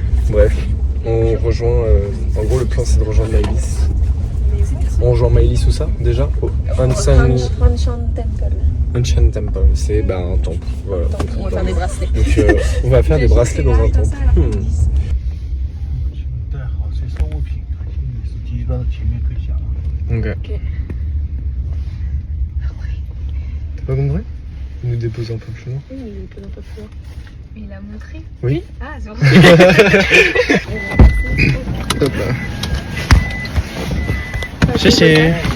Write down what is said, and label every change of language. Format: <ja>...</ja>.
<fr>Bref, on rejoint. En gros, le plan c'est de rejoindre Maëlys. On rejoint Maëlys où ça déjà au Ancient Temple. C'est un temple. Voilà. On va faire des bracelets. Donc on va faire des bracelets dans un temple.</fr> <zh>带好这商务品，司机到前面可以下了。</zh> <fr>Ok. T'as pas compris? Il nous dépose un peu plus loin. Oui, il peut un peu plus loin. Il a montré. Oui. Ah, c'est vrai. Hop là. Chéché.</fr>